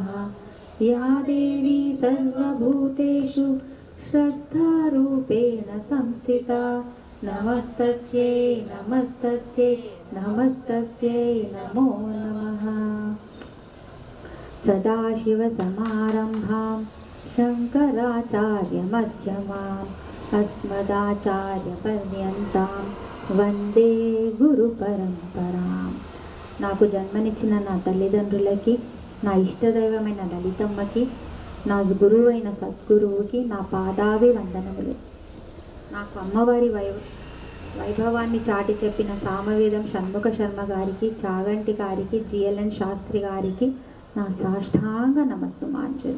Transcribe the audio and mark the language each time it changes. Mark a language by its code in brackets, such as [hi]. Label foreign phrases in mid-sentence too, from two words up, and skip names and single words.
[sa] या देवी सर्वभूतेषु श्रद्धारूपेण संस्थिता नमस्तस्यै नमस्तस्यै नमस्तस्यै नमो नमः। सदाशिवसमारम्भां शङ्कराचार्यमध्यमाम् अस्मदाचार्यपर्यन्तां వందే గురు పరంపరాం. [te] నాకు జన్మనిచ్చిన నా తల్లిదండ్రులకి, నా ఇష్టదైవమైన లలితమ్మకి, నా గురువు అయిన సద్గురువుకి నా పాదాభి వందనములు. నాకు అమ్మవారి వైభవాన్ని చాటి చెప్పిన సామవేదం షణ్ముఖ శర్మ గారికి, చాగంటి గారికి, జిఎల్ఎన్ శాస్త్రి గారికి నా సాష్టాంగ నమస్సుమాంజలి.